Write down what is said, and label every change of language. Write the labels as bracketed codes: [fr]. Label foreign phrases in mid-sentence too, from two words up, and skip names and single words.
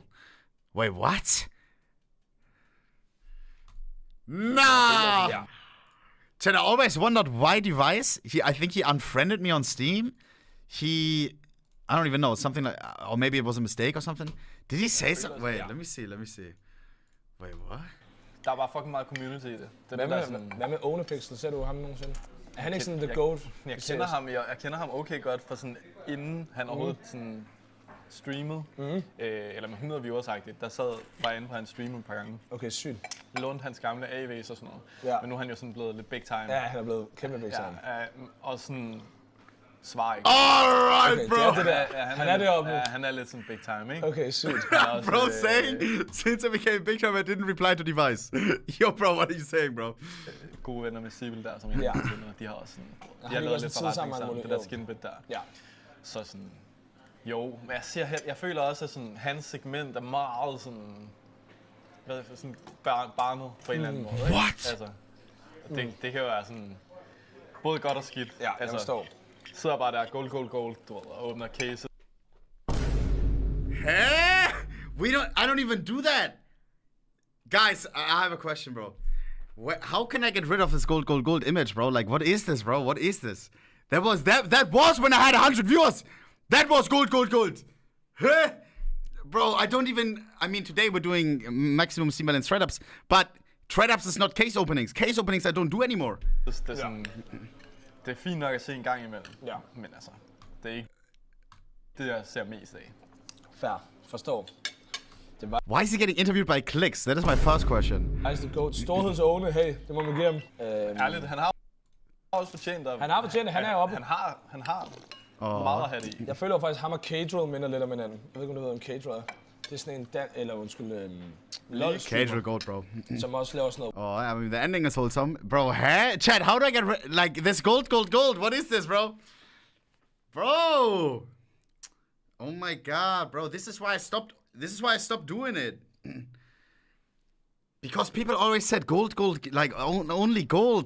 [en] Wait, what? Nah! Yeah. Chat, I always wondered why Device. I think he unfriended me on Steam. I don't even know, something like, or maybe it was a mistake or something. Did he say something? Wait, let me see. Wait, what? [da] Der er bare fucking meget community i det. Hvad med Onepixel? Ser du ham nogensinde? Er han ikke sådan [en] the goat? [da] Jeg kender ham okay godt, for sådan inden han overhovedet sådan streamede, eller med 100 viewers-agtigt, var jeg inde på hans stream et par gange. Okay, sygt. Lånte hans gamle AV's og sådan noget. Ja. Men nu er han jo sådan blevet lidt [en] big time. [da] Ja, han er blevet kæmpe [en] big time. [da] Ja, og sådan svarer ikke. [en] Alright, bro! [da] Det der. Han er deroppe nu. Ja, han er lidt sådan [en] big time, [da] ikke? Okay, sygt. [en] Bro saying, since I became big time, I didn't reply to Device. Yo, bro, what are you saying, bro? [da] Gode venner med Sibyl der, som jeg kender. De har også sådan, de har lavet lidt forretning sammen, det der skinbit der. Ja. Så sådan, jo, men jeg føler også, at sådan, hans segment er meget sådan, sådan barnet på en eller anden måde. Ikke? [en] What? [da] Altså, det kan jo være sådan, både godt og skidt. Ja, jeg forstår. Sidder bare der, gold, du ved, og åbner case. [en] Hey? I don't even do that. Guys, I have a question, bro. How can I get rid of this gold image, bro? Like, what is this, bro? What is this? That was when I had 100 viewers. That was gold. Huh? Bro, I don't even... I mean, today we're doing maximum steam balance trade-ups, but trade-ups is not case openings. Case openings I don't do anymore. [da] Det er sådan... Det er fint nok at se en gang imellem. Ja. Men altså, det er ikke det, jeg ser mest af. Fair. Forstår. [en] Why is he getting interviewed by clicks? That is my first question. Ice the Goat. [da] Storhedsåne, hey, det må man give ham. Ærligt, han har også fortjent det. Han har fortjent det, han er oppe. Han har meget at have det i. Jeg føler faktisk, ham og Cadrel minder lidt om hinanden. Jeg ved ikke, om du ved, om Cadrel er. Det er sådan en LOL [en] Cadrel gold, bro. [da] Som også laver sådan noget. [en] I mean, the ending is wholesome. Bro, huh? Chat, how do I get like this gold? What is this, bro? Bro! Oh my god, bro. This is why I stopped doing it. Because people always said gold, like only gold.